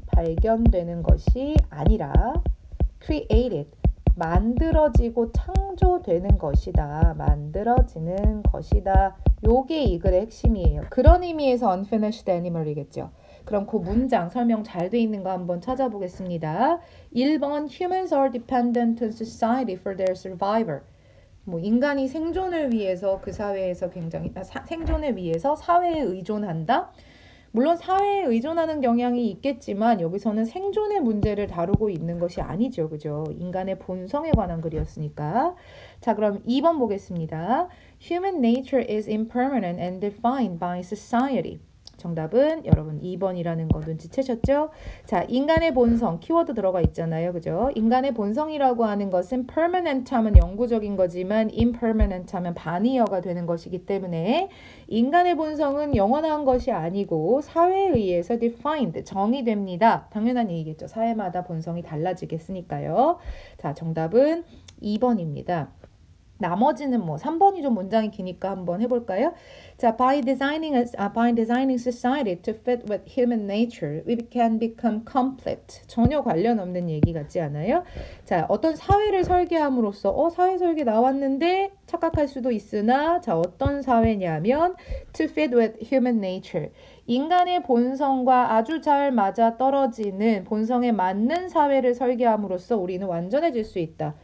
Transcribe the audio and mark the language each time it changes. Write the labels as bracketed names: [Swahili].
[Korean] 발견되는 것이 아니라 created, 만들어지고 창조되는 것이다. 만들어지는 것이다. 요게 이 글의 핵심이에요. 그런 의미에서 unfinished animal이겠죠. 그럼 그 문장 설명 잘 돼 있는 거 한번 찾아보겠습니다. [English] 1번 Humans are dependent on society for their survival. [Korean] 뭐 인간이 생존을 위해서 그 사회에서 굉장히 생존을 위해서 사회에 의존한다. 물론 사회에 의존하는 경향이 있겠지만 여기서는 생존의 문제를 다루고 있는 것이 아니죠. 그죠? 인간의 본성에 관한 글이었으니까. 자, 그럼 2번 보겠습니다. [English] Human nature is impermanent and defined by society. [Korean] 정답은 여러분 2번이라는 거 눈치채셨죠? 자, 인간의 본성, 키워드 들어가 있잖아요. 그죠? 인간의 본성이라고 하는 것은 permanent 하면 영구적인 거지만 impermanent 하면 반의어가 되는 것이기 때문에 인간의 본성은 영원한 것이 아니고 사회에 의해서 defined, 정의됩니다. 당연한 얘기겠죠. 사회마다 본성이 달라지겠으니까요. 자, 정답은 2번입니다. 나머지는 뭐 3번이 좀 문장이 기니까 한번 해볼까요? [English] 자, by designing society to fit with human nature, we can become complete. [Korean] 전혀 관련 없는 얘기 같지 않아요? 자, 어떤 사회를 설계함으로써 사회 설계 나왔는데 착각할 수도 있으나 자, 어떤 사회냐면 [English] to fit with human nature. [Korean] 인간의 본성과 아주 잘 맞아 떨어지는 본성에 맞는 사회를 설계함으로써 우리는 완전해질 수 있다.